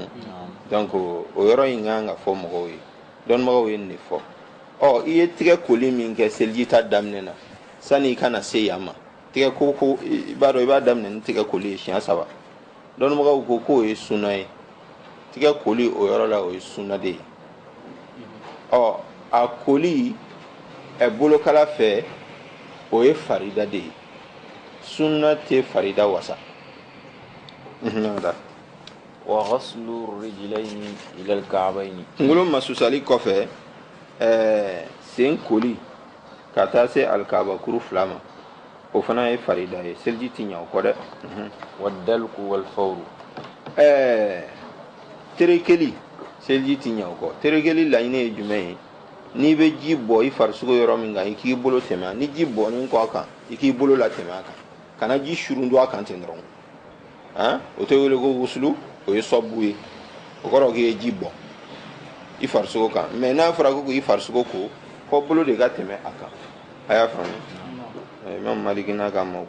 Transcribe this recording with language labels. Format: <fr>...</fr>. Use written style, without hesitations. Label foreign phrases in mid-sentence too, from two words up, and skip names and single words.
<bm>donc o yɔrɔ in kan ka fɔ mɔgɔw ye dɔnnibagaw ye nin de fɔ i ye tɛgɛ koli min kɛ seliji ta daminɛ na sani i kana se yan ma tɛgɛ ko i b'a dɔn i b'a daminɛ ni tɛgɛ koli ye siɲɛ 3 dɔnnibagaw ko k'o ye sunna ye tɛgɛ koli o yɔrɔ la o ye sunna de ye a koli bolokala fɛ o ye farida de ye sunna tɛ farida wasa.</bm> <ar>وغسل الرجلين إلى الكعبين</ar> <bm>kunkolo masusali kɔfɛ sen koli ka taa se alikabakuru 2 ma o fana ye farida ye seliji ti ɲa o kɔ dɛ.</bm> <ar>والدلك والفور</ar> <bm>terekeli selji ti ɲa o kɔ terekeli laɲini ye jumɛn ye n'i bɛ ji bɔ i farisogo yɔrɔ min kan i k'i bolo tɛmɛ ni ji bɔnnen kɔ a kan i k'i bolo la tɛmɛ a kan kana ji surundu a kan ten dɔrɔn o tɛ wele ko wusulu o ye sɔbu ye o kɔrɔ k'i ye ji bɔ i farisogo kan mɛ n'a fɔra ko k'i farisogo ko fɔ bolo de ka tɛmɛ a kan a y'a faamu imam maliki n'a ka maaw</bm>